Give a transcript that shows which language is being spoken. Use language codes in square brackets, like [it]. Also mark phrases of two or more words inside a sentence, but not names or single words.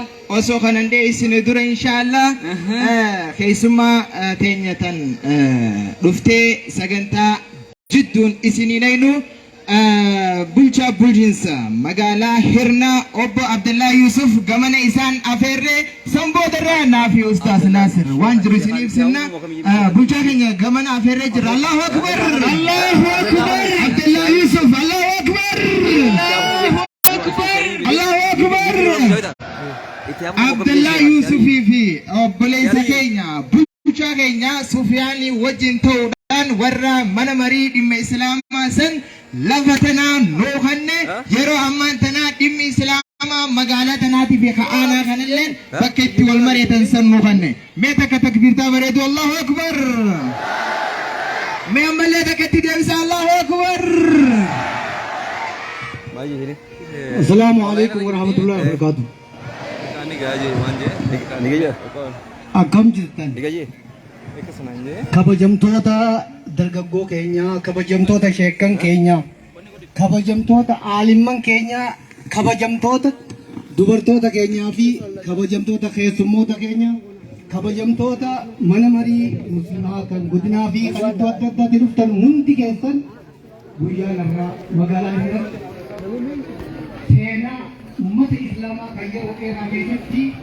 [om] Osoo kanan dhiyeessinu dura inshaallah keessummaa teenyatan dhuftee sagantaa jidduun isinii dhaynu bulchaa bulchiinsa magaalaa Hirnaa obbo Abdullahi Yusuf gamana isaan afeerree samboodarraa naafi Ustaas Naasir waan jiru isiniif sinna bulchaa keenya gamana afeerree jira. [ar] الله أكبر. الله أكبر. Abdullahi Yusuf. الله أكبر. الله أكبر. [om] Abdullahi Yusufii fi obboleessa keenya bulchaa keenya Sufiyaanii wajjin ta'uudhaan warra mana marii dhimma islaamaa san lafa tanaa noohanne yeroo ammaan tanaa dhimmi islaamaa magaalaa tanaatii fi ka'aanaa kanallee bakka itti wal mari'atan san noohanne. Mee takka takbiirtaa bareedu. [ar] الله أكبر. [om] Mee ammallee takka itti deebisa. [ar] الله أكبر. السلام عليكم ورحمة الله وبركاته. [om] Akkam jirtan? kabajamtoota dargaggoo keenya, kabajamtoota sheekkan keenya, kabajamtoota aalimman keenya, kabajamtoota dubartoota keenyaa fi kabajamtoota keessummoota keenya, kabajamtoota mana marii musliimaa kan godinaa fi kan iddoo adda addaatti dhuftan hundi keessan guyyaa irraa magaalaa irratti seenaa ummata islaamaa kan yeroo dheeraa keessatti